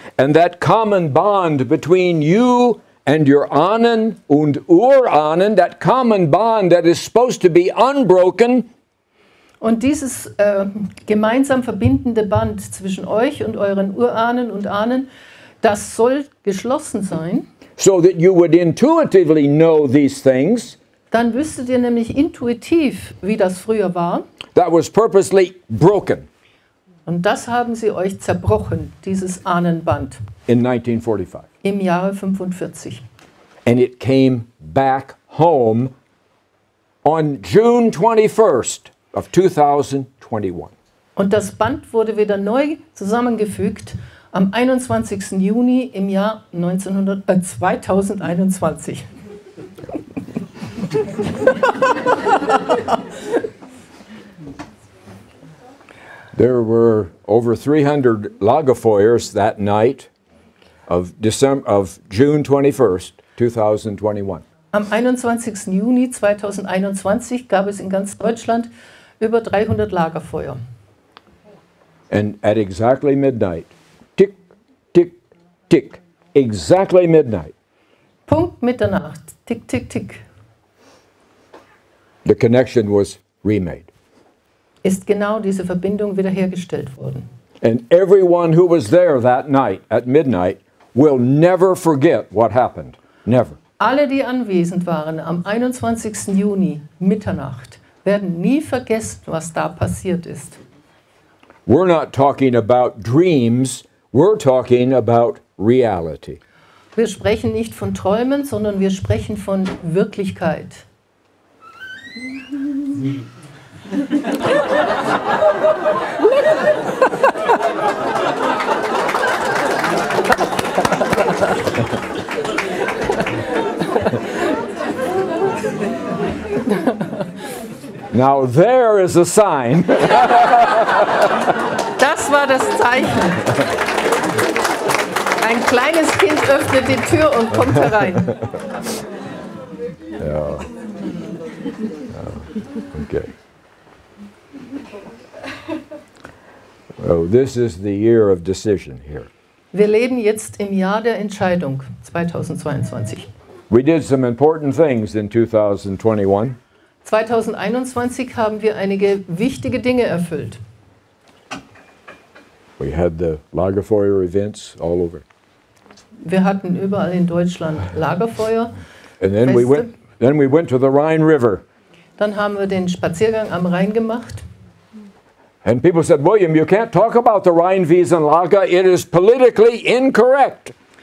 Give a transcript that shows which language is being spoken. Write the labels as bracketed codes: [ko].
[en] And that common bond between you and your [de] Ahnen und Urahnen, [en] that common bond that is supposed to be unbroken, [de] Und dieses gemeinsam verbindende Band zwischen euch und euren Urahnen und Ahnen, das soll geschlossen sein, [en] so that you would intuitively know these things [de] Dann wüsstet ihr nämlich intuitiv, wie das früher war. [en] that was purposely broken [de] Und das haben sie euch zerbrochen, dieses Ahnenband, [en] in 1945. [de] im Jahre 45. [en] And it came back home on June 21st of 2021. [de] Und das Band wurde wieder neu zusammengefügt am 21. Juni im Jahr 2021. [en] There were over 300 Lagerfeuers that night of June 21st, 2021. [de] Am 21. Juni 2021 gab es in ganz Deutschland über 300 Lagerfeuer. [en] And at exactly midnight, tick, tick, tick, exactly midnight, [de] Punkt Mitternacht, tick, tick, tick, [en] the connection was remade. [de] ist genau diese Verbindung wiederhergestellt worden. [en] And everyone who was there that night at midnight will never forget what happened. Never. [de] Alle, die anwesend waren am 21. Juni, Mitternacht, werden nie vergessen, was da passiert ist. [en] We're not talking about dreams, we're talking about reality. [de] Wir sprechen nicht von Träumen, sondern wir sprechen von Wirklichkeit. [en] Now there is a sign [de] Das war das Zeichen. Ein kleines Kind öffnet die Tür und kommt herein. [en] Okay. Oh, this is the year of decision here. [de] Wir leben jetzt im Jahr der Entscheidung, 2022. [en] We did some important things in 2021. [de] 2021 haben wir einige wichtige Dinge erfüllt. [en] We had the Lagerfeuer events all over. [de] Wir hatten überall in Deutschland Lagerfeuer. [en] And then we went to the Rhine River. [de] Dann haben wir den Spaziergang am Rhein gemacht. [en] And people said, William, you can't talk about the Rheinwiesenlager. It is politically incorrect.